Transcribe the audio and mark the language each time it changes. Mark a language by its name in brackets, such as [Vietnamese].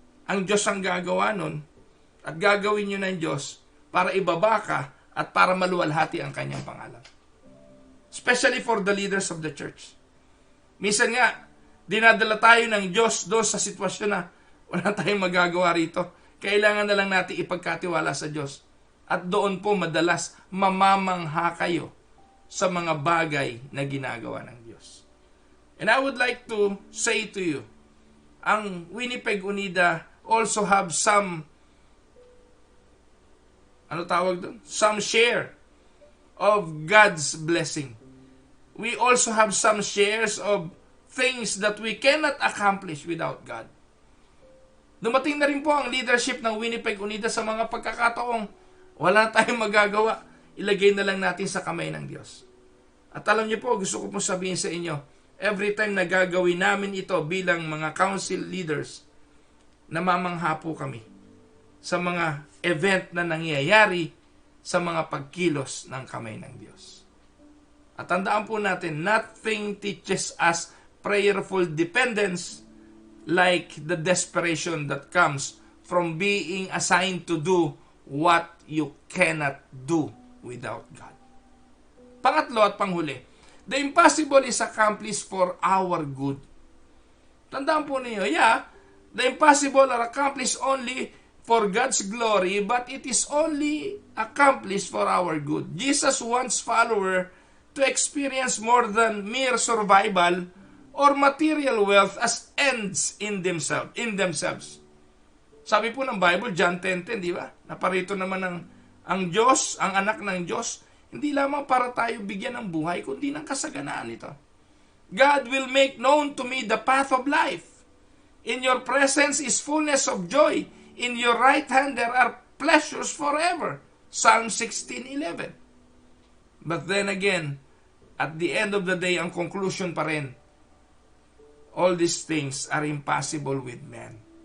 [Filipino] Ang Diyos ang gagawa nun, at gagawin nyo ng Diyos para ibaba ka at para maluwalhati ang kanyang pangalan. [English] Especially for the leaders of the church. [Filipino] Minsan nga, dinadala tayo ng Diyos doon sa sitwasyon na wala tayong magagawa rito. Kailangan na lang natin ipagkatiwala sa Diyos. At doon po madalas mamamangha kayo sa mga bagay na ginagawa ng Diyos. [English] And I would like to say to you, ang Winnipeg Unida also have some some share of God's blessing. We also have some shares of things that we cannot accomplish without God. [Filipino] Dumating na rin po ang leadership ng Winnipeg Unida sa mga pagkakataong wala tayong magagawa. Ilagay na lang natin sa kamay ng Diyos. At alam niyo po, gusto ko po sabihin sa inyo, [English] every time [Filipino] na gagawin namin ito bilang mga council leaders, namamangha po kami sa mga event na nangyayari sa mga pagkilos ng kamay ng Diyos. At tandaan po natin, [English] nothing teaches us prayerful dependence like the desperation that comes from being assigned to do what you cannot do without God. [Filipino] Pangatlo at panghuli, [English] the impossible is accomplished for our good. [Filipino] Tandaan po ninyo, [English] the impossible are accomplished only for God's glory, but it is only accomplished for our good. Jesus wants follower to experience more than mere survival or material wealth as ends in themselves. [Filipino] Sabi po ng Bible, John 10:10, di ba? Naparito naman ang Diyos, ang anak ng Diyos, hindi lamang para tayo bigyan ng buhay, kundi ng kasaganaan ito. [English] God will make known to me the path of life. In your presence is fullness of joy. In your right hand there are pleasures forever. Psalm 16:11. But then again, at the end of the day, [Filipino] ang conclusion pa rin, [English] all these things are impossible with man.